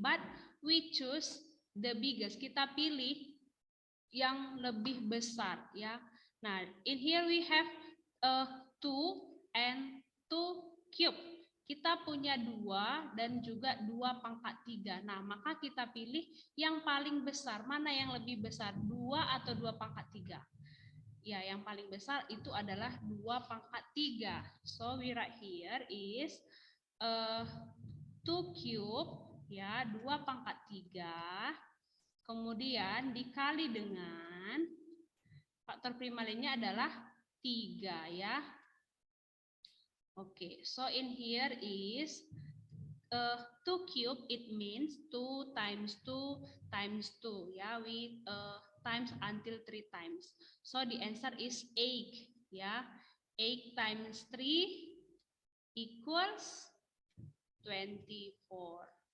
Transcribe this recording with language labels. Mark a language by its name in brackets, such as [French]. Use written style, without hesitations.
[English] But we choose the biggest. [Indonesian] Kita pilih yang lebih besar, ya. [English] Nah, in here we have 2 and 2 cube. [Indonesian] Kita punya 2 dan juga 2 pangkat 3. Nah, maka kita pilih yang paling besar. Mana yang lebih besar? 2 atau 2 pangkat 3? Ya, yang paling besar itu adalah 2 pangkat 3. [English] So, we write here is 2 cube, ya, [Indonesian] 2 pangkat 3. Kemudian dikali dengan faktor prima lainnya adalah 3, ya. [English] Okay, so in here is 2 cube, it means 2 times 2 times 2, ya, we times until 3 times. So the answer is 8, ya. 8 times 3 equals 24.